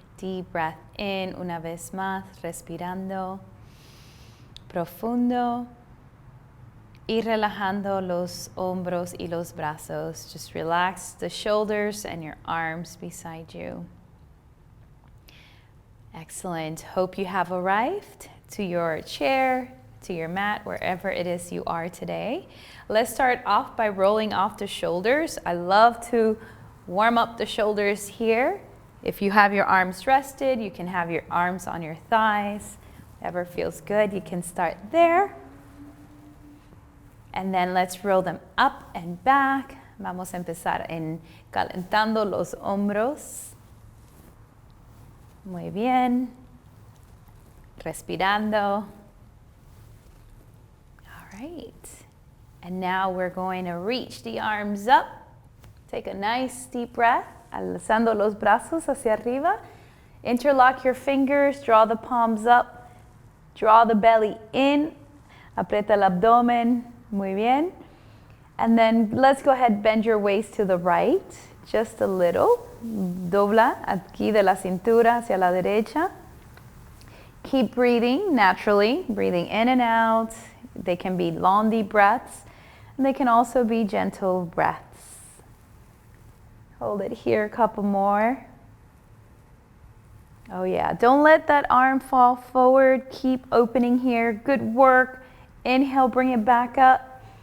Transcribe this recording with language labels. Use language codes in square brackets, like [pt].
[en] Deep breath in, [es] una vez más, respirando profundo y relajando los hombros y los brazos. [en] Just relax the shoulders and your arms beside you. Excellent. Hope you have arrived to your chair, to your mat, wherever it is you are today. Let's start off by rolling off the shoulders. I love to warm up the shoulders here. If you have your arms rested, you can have your arms on your thighs. Whatever feels good, you can start there. And then let's roll them up and back. [es] Vamos a empezar en calentando los hombros. Muy bien. Respirando. [en] Right. And now we're going to reach the arms up. Take a nice deep breath, [es] alzando los brazos hacia arriba. [en] Interlock your fingers, draw the palms up, draw the belly in, [es] aprieta el abdomen, muy bien. [en] And then let's go ahead, bend your waist to the right, just a little. [es] Dobla aquí de la cintura hacia la derecha. [en] Keep breathing naturally, breathing in and out. They can be long, deep breaths, and they can also be gentle breaths. Hold it here, a couple more. Oh yeah, don't let that arm fall forward. Keep opening here. Good work. Inhale, bring it back up.